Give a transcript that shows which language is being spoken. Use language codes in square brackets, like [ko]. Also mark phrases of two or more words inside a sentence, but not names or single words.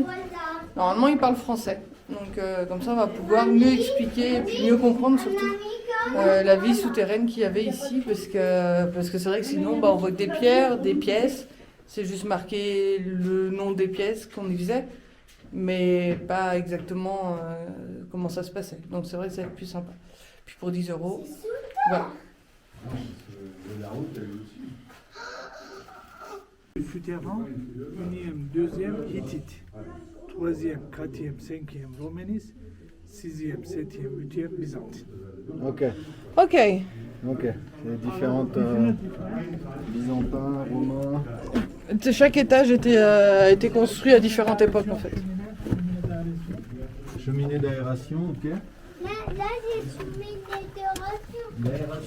[fr] Normalement il parle français, donc comme ça on va pouvoir mieux expliquer et puis mieux comprendre surtout la vie souterraine qu'il y avait ici, parce que c'est vrai que sinon on voit que des pierres, des pièces, c'est juste marqué le nom des pièces qu'on y faisait, mais pas exactement comment ça se passait, donc c'est vrai que ça va être plus sympa. Puis pour 10 €, voilà. La route, elle est aussi. Souterrain, 1e, 2e, Hittite, 3e, 4e, 5e, Romanis, 6e, 7e, 8e, Byzantine. Ok, Ok, c'est différentes byzantins, romains. chaque étage a été construit à différentes époques en fait. Cheminée d'aération, ok. Là j'ai cheminée de rature.